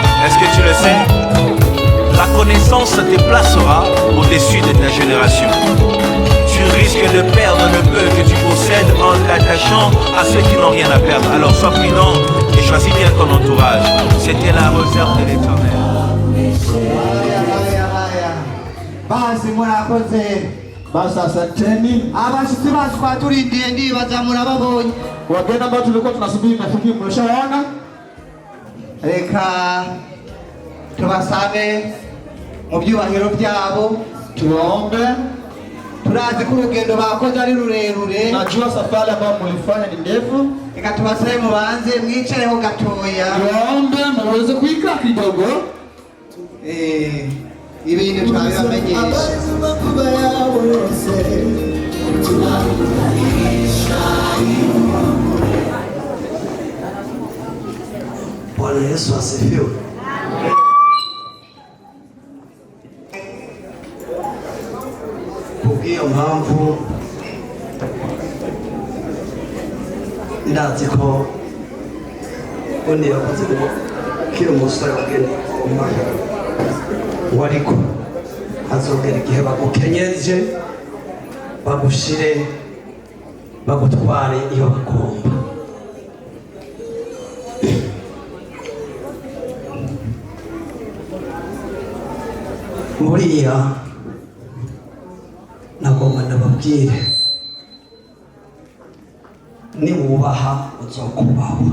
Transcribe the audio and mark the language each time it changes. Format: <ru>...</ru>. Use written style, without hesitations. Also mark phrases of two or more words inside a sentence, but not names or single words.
<fr>Est-ce que tu le sais? La connaissance te placera au-dessus de ta génération. Tu risques de perdre le peu que tu possèdes en t'attachant à ceux qui n'ont rien à perdre. Alors sois prudent et choisis bien ton entourage. C'était la réserve de l'Éternel.</fr> <sw>Basi asanteni.</sw> <rn>Abashitsi bacu twaturindiye ndibaza murababonye.</rn> <sw>Wageni ambao tulikuwa tunasubiri nafikiri mmeshawaona.</sw> <rn>Reka tubasabe mu byubahiro byabo,</rn> <sw>tuwaombe.</sw> <rn>Turazi ko urugendo bakoze ari rurerure.</rn> <sw>Najua safari ambayo mlifanya ni ndefu.</sw> <rn>Reka tubasabe mubanze mwicareho gatoya.</rn> <sw>Tuwaombe muweze kuikaa kidogo.</sw> <rn>Ibintu twabibamenyesha.</rn> <sw>Bwana Yesu asifiwe.</sw> <rn>Kubw'iyo mpamvu ndazi ko undi yakoze ngo kiri umusore wageni ngo ariko hazogera igihe bagukenyeje bagushire bagutware iyo bagomba. Buriya nagomba nababwire, niwubaha uzokubahwa.</rn>